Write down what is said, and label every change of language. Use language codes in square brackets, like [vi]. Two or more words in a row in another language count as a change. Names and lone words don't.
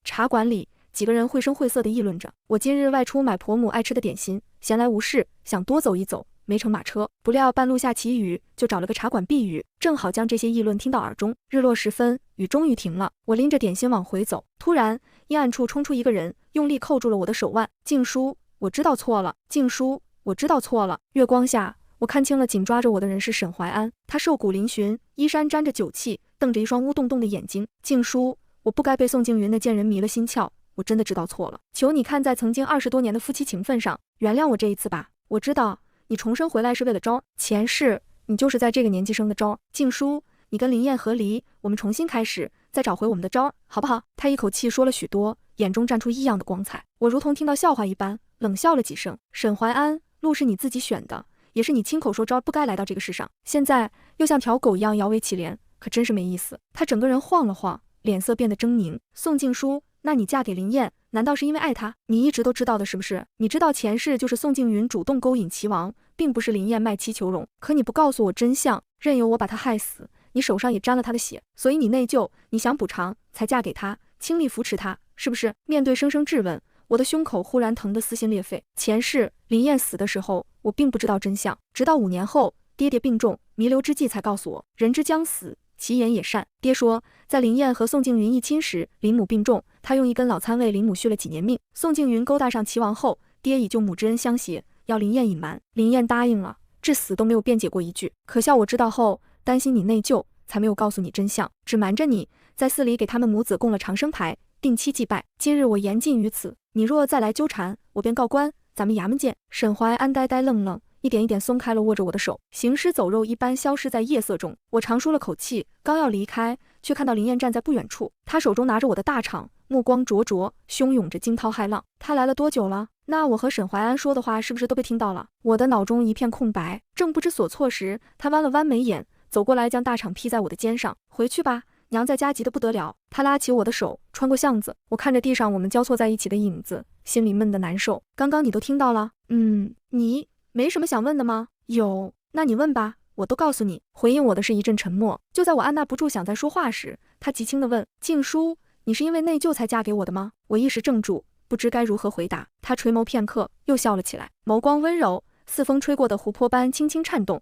[zh] 茶館裡，幾個人繪聲繪色地議論着。我今日外出買婆母愛吃的點心，閒來無事，想多走一走，沒乘馬車，不料半路下起雨，就找了個茶館避雨，正好將這些議論聽到耳中。日落時分，雨終於停了，我拎着點心往回走，突然陰暗處衝出一個人，用力扣住了我的手腕。靜書，我知道錯了。靜書，我知道錯了。月光下，我看清了緊抓着我的人是沈懷安，他瘦骨嶙峋，衣衫沾着酒氣，瞪着一雙烏洞洞的眼睛。靜書，我不該被宋靜雲那賤人迷了心竅，我真的知道錯了，求你看在曾經20多年的夫妻情分上，原諒我這一次吧。我知道你重生回來是為了招，前世你就是在這個年紀生的招。靜書，你跟林燕和離，我們重新開始，再找回我們的招，好不好？他一口氣說了許多，眼中綻出異樣的光彩。我如同聽到笑話一般，冷笑了幾聲。沈懷安，路是你自己選的，也是你親口說招不該來到這個世上，現在又像條狗一樣搖尾乞憐，可真是沒意思。他整個人晃了晃，臉色變得猙獰。宋靜書，那你嫁給林燕，難道是因為愛他？你一直都知道的是不是？你知道前世就是宋靜雲主動勾引齊王，並不是林燕賣妻求榮，可你不告訴我真相，任由我把他害死。你手上也沾了他的血，所以你內疚，你想補償，才嫁給他，傾力扶持他，是不是？面對生生質問，我的胸口忽然疼得撕心裂肺。前世林燕死的時候，我並不知道真相，直到5年後，爹爹病重，彌留之際才告訴我，人之將死，其言也善。爹說，在林燕和宋靜雲一親時，林母病重，他用1根老參為林母續了幾年命。宋靜雲勾搭上齊王後，爹以救母之恩相攜，要林燕隱瞞，林燕答應了，至死都沒有辯解過一句。可笑我知道後，擔心你內疚，才沒有告訴你真相，只瞞着你，在寺裡給他們母子供了長生牌，定期祭拜。今日我言盡於此，你若再來糾纏，我便告官，咱們衙門見。沈懷安呆呆愣愣，一點一點鬆開了握着我的手，行屍走肉一般消失在夜色中。我長舒了口氣，剛要離開，卻看到林燕站在不遠處，她手中拿着我的大氅，目光灼灼，洶湧着驚濤駭浪。她來了多久了？那我和沈懷安說的話是不是都被聽到了？我的腦中一片空白，正不知所措時，她彎了彎眉眼，走過來將大氅披在我的肩上。回去吧，娘在家急得不得了。她拉起我的手，穿過巷子，我看着地上我們交錯在一起的影子，心裡悶得難受。剛剛你都聽到了？你沒什麼想問的嗎？有，那你問吧，我都告訴你。回應我的是一陣沉默。就在我按捺不住想再說話時，他極輕地問：靜書，你是因為內疚才嫁給我的嗎？我一時怔住，不知該如何回答。他垂眸片刻，又笑了起來，眸光溫柔，似風吹過的湖泊般輕輕顫動。